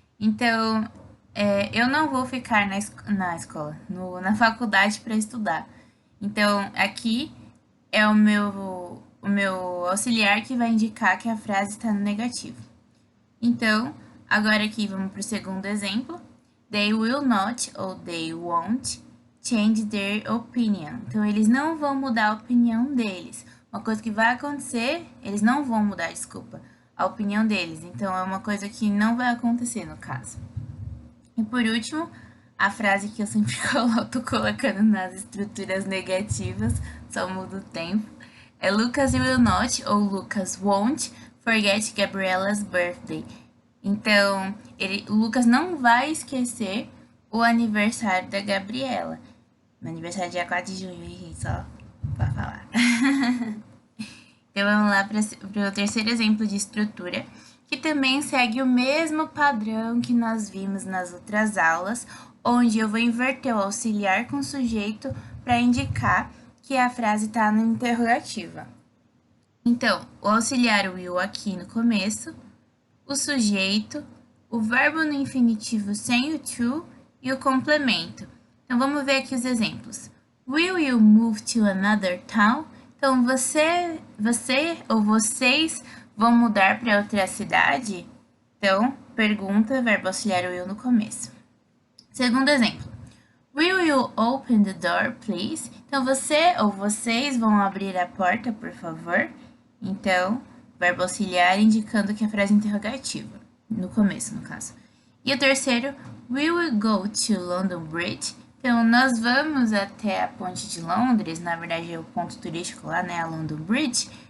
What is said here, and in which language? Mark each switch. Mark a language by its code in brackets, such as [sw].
[pt] Então, eu não vou ficar na escola, na faculdade para estudar. Então, aqui é o meu auxiliar que vai indicar que a frase está no negativo. Então, agora aqui vamos para o segundo exemplo. [en] They will not ou they won't change their opinion. [pt] Então, eles não vão mudar a opinião deles. Uma coisa que vai acontecer, eles não vão mudar, desculpa, a opinião deles. Então, é uma coisa que não vai acontecer no caso. E por último, a frase que eu sempre tô colocando nas estruturas negativas, só muda o tempo, é [en] Lucas will not ou Lucas won't forget Gabriella's birthday. [pt] Então, o Lucas não vai esquecer o aniversário da Gabriela. Meu aniversário é dia 4 de junho, hein, só pra falar. Então vamos lá para o terceiro exemplo de estrutura, que também segue o mesmo padrão que nós vimos nas outras aulas, onde eu vou inverter o auxiliar com o sujeito para indicar que a frase está na interrogativa. Então, o auxiliar will aqui no começo, o sujeito, o verbo no infinitivo sem o to e o complemento. Então, vamos ver aqui os exemplos. [en] Will you move to another town? [pt] Então, você ou vocês vão mudar para outra cidade? Então, pergunta, verbo auxiliar will no começo. Segundo exemplo. [en] Will you open the door, please? [pt] Então, você ou vocês vão abrir a porta, por favor? Então, verbo auxiliar indicando que a frase é interrogativa. No começo, no caso. E o terceiro, [en] will we go to London Bridge? [pt] Então, nós vamos até a ponte de Londres, na verdade é o ponto turístico lá, né, a London Bridge.